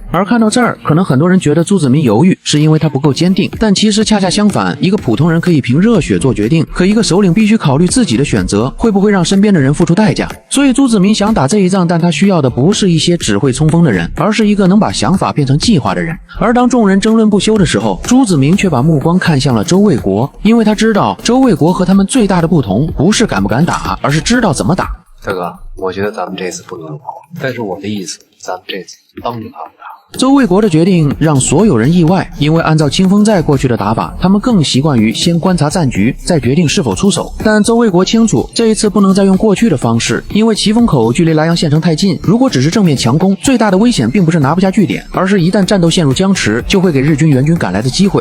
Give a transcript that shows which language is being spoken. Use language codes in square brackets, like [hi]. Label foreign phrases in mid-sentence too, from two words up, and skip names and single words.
[zh] 而看到這兒，可能很多人覺得朱子明猶豫是因為他不夠堅定，但其實恰恰相反，一個普通人可以憑熱血做決定，可一個首領必須考慮自己的選擇會不會讓身邊的人付出代價。所以朱子明想打這一仗，但他需要的不是一些只會衝鋒的人，而是一個能把想法變成計劃的人。而當眾人爭論不休的時候，朱子明卻把目光看向了周衛國，因為他知道周衛國和他們最大的不同不是敢不敢打，而是知道怎麼打。大哥，我覺得咱們這次不能跑，但是我的意思，咱們這次幫着他們打。周衛國的決定讓所有人意外，因為按照清風寨過去的打法，他們更習慣於先觀察戰局，再決定是否出手。但周衛國清楚，這一次不能再用過去的方式，因為奇峰口距離萊陽縣城太近，如果只是正面強攻，最大的危險並不是拿不下據點，而是一旦戰鬥陷入僵持，就會給日軍援軍趕來的機會。